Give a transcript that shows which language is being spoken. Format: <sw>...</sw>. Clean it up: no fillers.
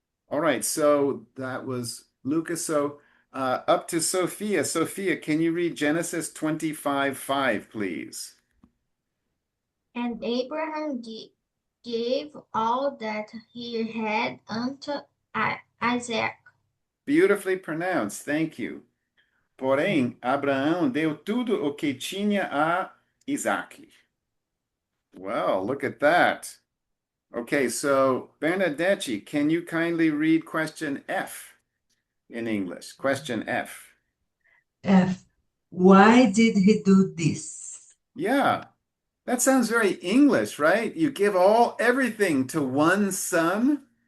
<en>All right, so that was Lucas. So up to Sophia. Sophia, can you read Genesis 25:5, please? And Abraham gave all that he had unto Isaac. Beautifully pronounced, thank you.</en> <pt>Porém, Abraão deu tudo o que tinha a Isaac.</pt> <en>Well, look at that. Okay, so Bernadette, can you kindly read question F in English? Question F. F. Why did he do this? Yeah, that sounds very English, right? You give everything to one son.</en>